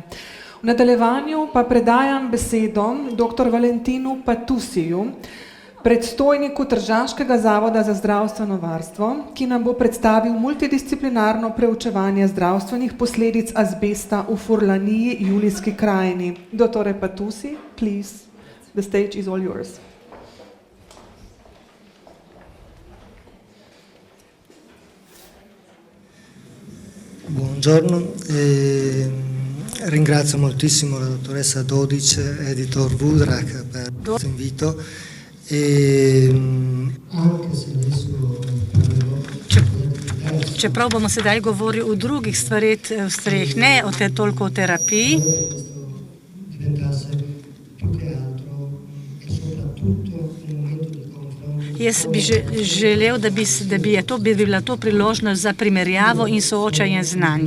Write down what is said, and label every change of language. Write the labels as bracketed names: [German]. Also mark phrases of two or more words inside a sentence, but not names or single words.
[Slovenian] V nadaljevanju pa predajam besedo dr. Valentinu Patusiju, predstojniku Tržaškega zavoda za zdravstveno varstvo, ki nam bo predstavil multidisciplinarno preučevanje zdravstvenih posledic azbesta v Furlaniji, Julijski krajini. Dr. Patusi, [English] please, the stage is all yours. [Italian] Buongiorno, ringrazio moltissimo la dottoressa Dodic e editor Vudrag per questo invito. Anche se adesso [Slovenian] Čeprav bomo sedaj govorili o drugih stvareh, ne toliko o terapiji, jaz bi želel, da bi bila to priložnost za primerjavo in soočanje znanj.